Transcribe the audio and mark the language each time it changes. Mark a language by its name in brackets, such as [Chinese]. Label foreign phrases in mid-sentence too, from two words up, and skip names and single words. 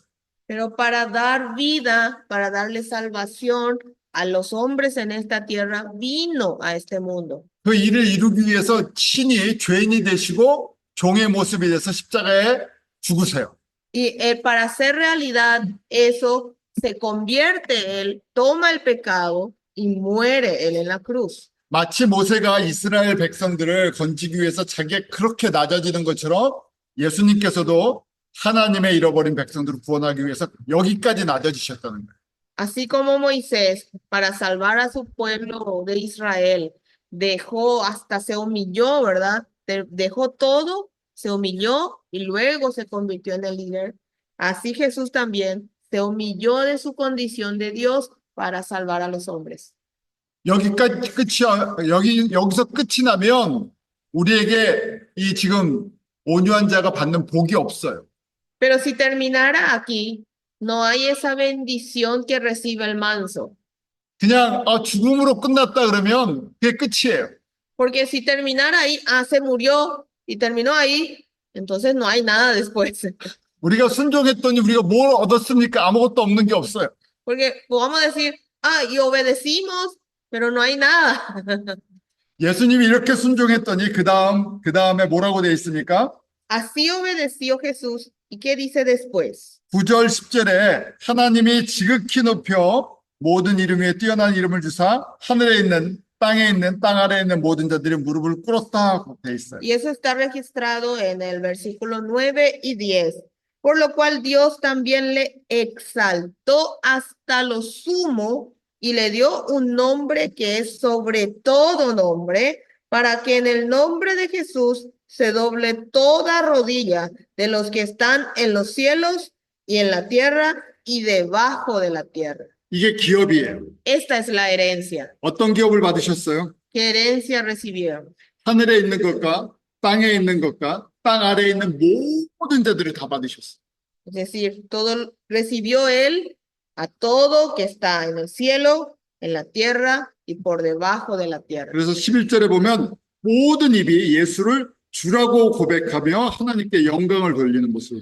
[Spanish] Pero para dar vida, para darle salvación a los hombres en esta tierra, vino a este mundo. [Korean] 그 일을 이루기 위해서 친히 죄인이 되시고 종의 모습이 돼서 십자가에 죽으세요. [Spanish] Y para hacer realidad eso, se convierte él, toma el pecado y muere él en la cruz. [Korean] 마치 모세가 이스라엘 백성들을 건지기 위해서 자기가 그렇게 낮아지는 것처럼 예수님께서도 하나님의 잃어버린 백성들을 구원하기 위해서 여기까지 낮아지셨다는 거예요. [Spanish] Así como Moisés, para salvar a su pueblo de Israel, dejó hasta se humilló, ¿verdad? Dejó todo, se humilló y luego se convirtió en el líder. Así Jesús también se humilló de su condición de Dios para salvar a los hombres. [Korean] 여기서 끝이 나면 우리에게 이 지금 온유한 자가 받는 복이 없어요. [Spanish] Pero si terminara aquí, no hay esa bendición que recibe el manso. [Korean] 그냥 죽음으로 끝났다 그러면 그게 끝이에요. [Spanish] Porque si terminara ahí, se murió y terminó ahí, entonces no hay nada después. [Korean] 우리가 순종했더니 우리가 뭘 얻었습니까? 아무것도 없는 게 없어요. [Spanish] Porque vamos a decir, y obedecimos, pero no hay nada. [Korean] 예수님이 이렇게 순종했더니 그 다음에 뭐라고 되어 있습니까? [Spanish] Así obedeció Jesús. ¿Y qué dice después? [Korean] 9절 10절에 하나님이 지극히 높여 모든 이름 위에 뛰어난 이름을 주사 하늘에 있는 땅에 있는 땅 아래에 있는 모든 자들이 무릎을 꿇었다고 되어 있어요. [Spanish] Y eso está registrado en el versículo 9 y 10. Por lo cual Dios también le exaltó hasta lo sumo y le dio un nombre que es sobre todo nombre, para que en el nombre de Jesús se doble toda rodilla de los que están en los cielos y en la tierra y debajo de la tierra. [Korean] 이게 기업이에요. [Spanish] Esta es la herencia. [Korean] 어떤 기업을 받으셨어요? [Spanish] ¿Qué herencia recibieron? [Korean] 하늘에 있는 것과 땅에 있는 것과 땅 아래에 있는 모든 자들을 다 받으셨어요. [Spanish] Es decir, todo recibió él a todo que está en el cielo, en la tierra y por debajo de la tierra. [Korean] 그래서 11절에 보면 모든 입이 예수를 주라고 고백하며 하나님께 영광을 돌리는 모습.